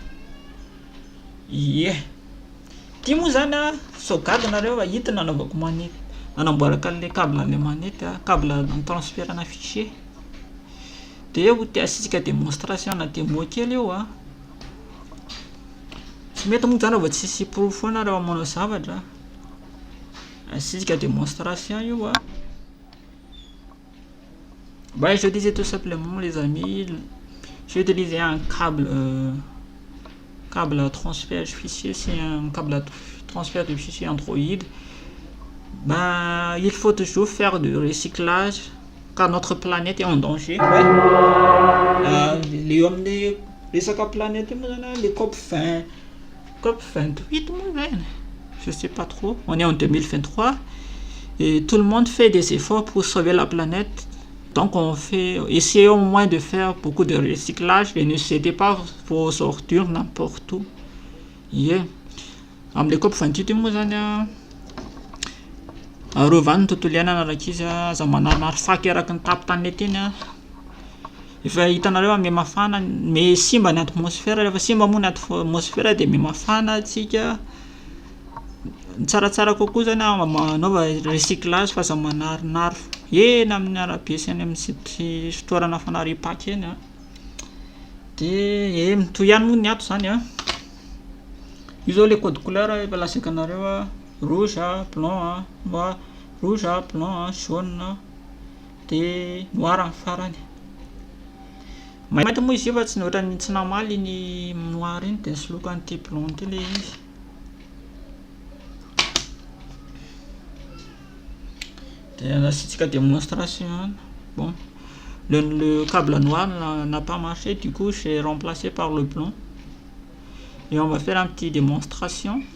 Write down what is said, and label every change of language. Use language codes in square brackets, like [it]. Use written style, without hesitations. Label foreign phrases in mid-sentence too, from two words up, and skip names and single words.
[mg] Ty moa zany sauvegarde nareo hitina anaovako manety, anamboaraka le câble le manety, câble transférana fichier. dia ho tiasitsika démonstration na démo kely eo a tsy mety moa zany raha vao tsisy proof foana raha manao zavatra asitsika démonstration io a. [fr] Bah, je disais tout simplement les amis, j'ai utilisé un câble à transfert de fichier, c'est un câble à transfert de fichier Android. Bah, il faut toujours faire du recyclage car notre planète est en danger. Ouais. Les hommes les planète, les COP 28, je sais pas trop. On est en 2023 et tout le monde fait des efforts pour sauver la planète. Donc essayons au moins de faire beaucoup de recyclage et ne cédez pas vos sortir n'importe où. Yeah. [mg] Amin'ny COP 28 moa zany a arovany ny tontolo iainana araka izy aza manaromaro faky araky ny tapitany eny a. Efa hitanareo ame mafana me simba ny atmosphère, rehefa simba moa ny atmosphère dia me mafana atsika. Tsaratsara kokoa zany manaova recyclage fa aza manaronaro eny amin'ny arabe sy any amin'ny fitoerana fanariam-paka eny a. Dia mitohy ihany moa ny ato zany a. Io zao le [fr] code couleur [mg] efa latsaka anareo a: [fr] rouge, blanc, noir, rouge, blanc, jaune [mg] dia noir amin'ny farany. Mainty moa izy io fa tsy ohatran'ny tsy namaly ny noir iny dia soloiko an'ity blanc ity le izy. Asitsika démonstration. [fr] Bon, le câble noir n'a pas marché, du coup j'ai remplacé par le blanc et on va faire un petit démonstration.